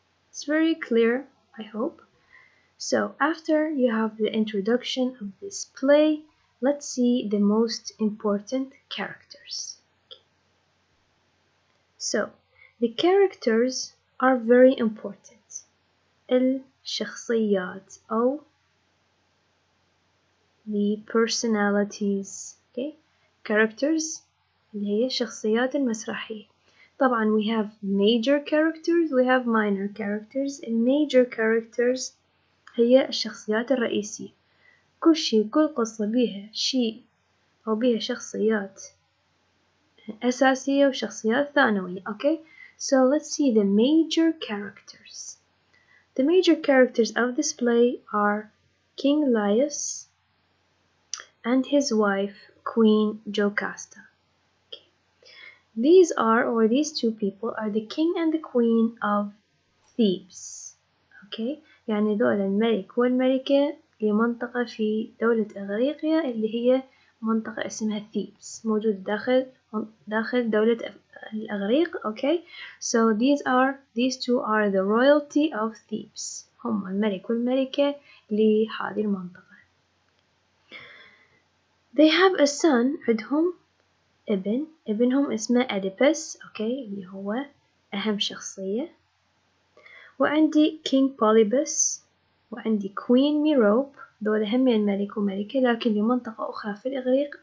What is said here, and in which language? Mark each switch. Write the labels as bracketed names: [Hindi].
[English] It's very clear, I hope. So after you have the introduction of this play, let's see the most important characters. So the characters are very important. [Arabic] الشخصيات أو [English] the personalities. [Arabic] okay characters اللي هي شخصيات المسرحية. طبعا [English] we have major characters, we have minor characters. The major characters [Arabic] هي الشخصيات الرئيسية. كل قصة بيها شيء أو بيها شخصيات أساسية وشخصيات ثانوية. [English] Okay, so let's see the major characters. The major characters of this play are King Laius and his wife Queen Jocasta. Okay. These two people are the king and the queen of Thebes. [Arabic] Okay, يعني دول الملك والملكة لمنطقة في دولة إغريقيا اللي هي منطقة اسمها Thebes موجود داخل دولة الإغريق. [English] Okay, so these two are the royalty of Thebes. [Arabic] هم الملك والملكة لهذه المنطقة. [English] They have a son. [Arabic] عندهم ابنهم اسمه Oedipus. Okay, اللي هو أهم شخصية. وعندي King Polybus وعندي Queen Merope. دول هم الملك وملكة لكن لمنطقة أخرى في الإغريق.